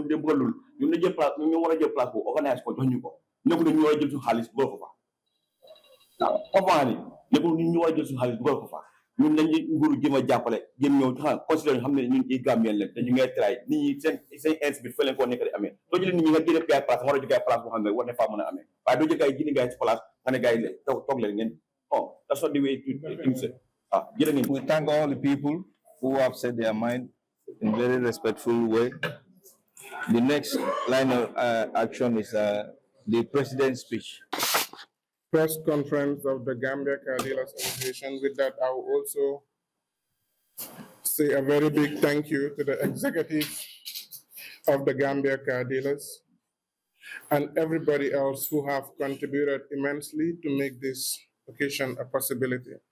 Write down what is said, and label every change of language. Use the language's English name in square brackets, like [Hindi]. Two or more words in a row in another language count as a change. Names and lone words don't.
[Wolof] ñoom dem bëgg loolu ñoom na jël place ñoom ñoo war a jël place boobu organise ko jox ñu ko nekkul ne ñu war a jël suñu xaalis dugal ko fa waaw comprendre ni nekkul ni ñu war a jël suñu xaalis dugal ko fa ñun lañu nguuru jéem a jàppale jéem ñëw xam considéré ñu xam ne ñun i Gambien leen te ñu ngay tray nit ñi seen ins bi fa leen koo nekk di amee doo jëlee nit ñi nga génne gaay place nga war a jógee place boo xam ne war ne faa mën a amee waaye doo jël gaay génne gaay ci place nga ne gaay toog leen ngeen [English] that's not the way things [Wolof] jërë ngeen. [English] We thank all the people who have said their mind in very respectful way. The next line of action is the president's speech. Press conference of the Gambia Car Dealers Association. With that, I will also say a very big thank you to the executive of the Gambia Car Dealers and everybody else who have contributed immensely to make this occasion a possibility.